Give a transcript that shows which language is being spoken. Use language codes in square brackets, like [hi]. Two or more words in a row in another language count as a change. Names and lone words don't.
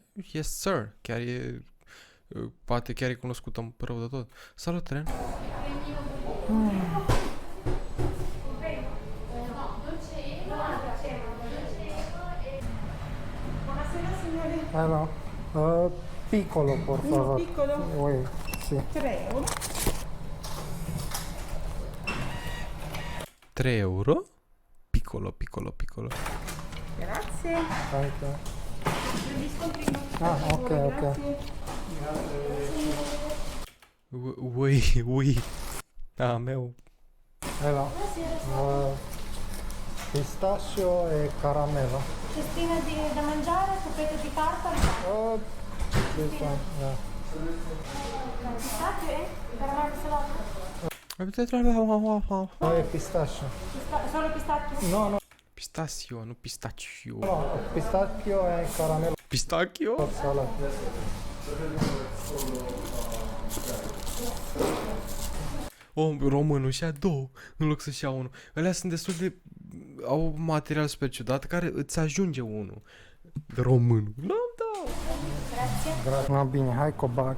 [en] Yes, sir. [ro] Chiar e... Poate chiar e cunoscută rău de tot. Salut, Tren. [en] Hello. [es] Piccolo, por favor. [it] Piccolo? Oui, sì. 3 euro. 3 euro? Piccolo. Grazie. Anche. Il scontrino. Ah, ok. Grazie. Ui. [ro] Da, meu. [en] Hello. [it] Pistacchio e caramello. Cestina da mangiare, coppetta di carta, [en] This one, yeah. [it] pistacchio e caramello salato. No, è pistacchio. Solo pistacchio? No, [ro] Pistachio, nu pistachio. [it] no, pistacchio e caramello Pistachio? salato. [ro] Românul și-a două, în loc să-și ia unul. Alea sunt destul de... Au material super ciudat care îți ajunge unul. Românul. No, bine, hai cu bag.